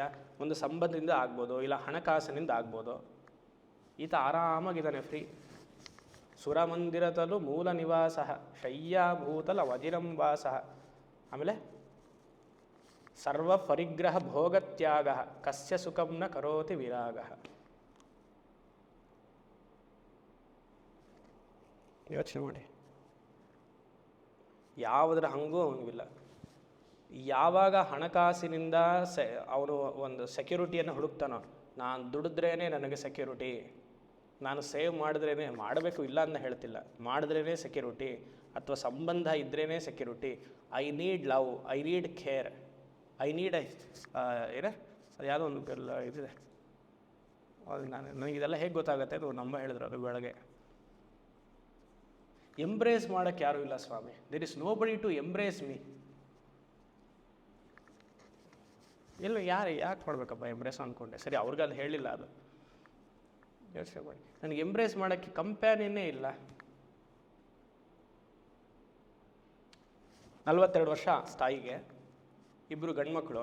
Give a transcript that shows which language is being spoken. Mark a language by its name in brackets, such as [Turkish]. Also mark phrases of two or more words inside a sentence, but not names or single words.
[Kannada] ಒಂದು ಸಂಬಂಧದಿಂದ ಆಗ್ಬೋದು, ಇಲ್ಲ ಹಣಕಾಸಿನಿಂದ ಆಗ್ಬೋದು. ಈತ ಆರಾಮಾಗಿದ್ದಾನೆ, ಫ್ರೀ. [Sanskrit] ಸುರಮಂದಿರತಲು ಮೂಲ ನಿವಾಸ, ಶಯ್ಯಾಭೂತಲ ವಜಿರಂವಾಸ. ಆಮೇಲೆ ಸರ್ವ ಪರಿಗ್ರಹ ಭೋಗತ್ಯಾಗ, ಕಸ್ಯ ಸುಖಂ ನ ಕರೋತಿ ವಿರಾಗ. [Kannada] ಯೋಚನೆ ಮಾಡಿ, ಯಾವುದರ ಹಂಗೂ ಅವನಿಗಿಲ್ಲ. ಯಾವಾಗ ಹಣಕಾಸಿನಿಂದ ಅವನು ಒಂದು ಸೆಕ್ಯೂರಿಟಿಯನ್ನು ಹುಡುಕ್ತಾನೋ, ನಾನು ದುಡಿದ್ರೇ ನನಗೆ ಸೆಕ್ಯೂರಿಟಿ, ನಾನು ಸೇವ್ ಮಾಡಿದ್ರೇ, ಮಾಡಬೇಕು ಇಲ್ಲ ಅಂತ ಹೇಳ್ತಿಲ್ಲ, ಮಾಡಿದ್ರೇ ಸೆಕ್ಯೂರಿಟಿ, ಅಥವಾ ಸಂಬಂಧ ಇದ್ರೇ ಸೆಕ್ಯೂರಿಟಿ. [English] I need love, I need care, I need [Kannada] ಏನ ಅದು ಯಾವುದೋ ಒಂದು ಇದಿದೆ. ನನಗಿದೆಲ್ಲ ಹೇಗೆ ಗೊತ್ತಾಗುತ್ತೆ? ಅದು ನಮ್ಮ ಹೇಳಿದ್ರು ಅದು ಬೆಳಗ್ಗೆ. ಎಂಬ್ರೇಸ್ ಮಾಡೋಕ್ಕೆ ಯಾರೂ ಇಲ್ಲ ಸ್ವಾಮಿ. [English] There is no body to embrace me. [Kannada] ಇಲ್ಲ, ಯಾಕೆ ಮಾಡಬೇಕಪ್ಪ ಎಂಬ್ರೇಸ್ ಅಂದ್ಕೊಂಡೆ. ಸರಿ, ಅವ್ರಿಗೆ ಅದು ಹೇಳಿಲ್ಲ, ಅದು ಯೋಚನೆ ಮಾಡಿ. ನನಗೆ ಎಂಬ್ರೇಸ್ ಮಾಡೋಕ್ಕೆ ಕಂಪ್ಯಾನಿಯನ್ನೇ ಇಲ್ಲ. 42 ವರ್ಷ ತಾಯಿಗೆ, 2 ಗಂಡ್ಮಕ್ಳು.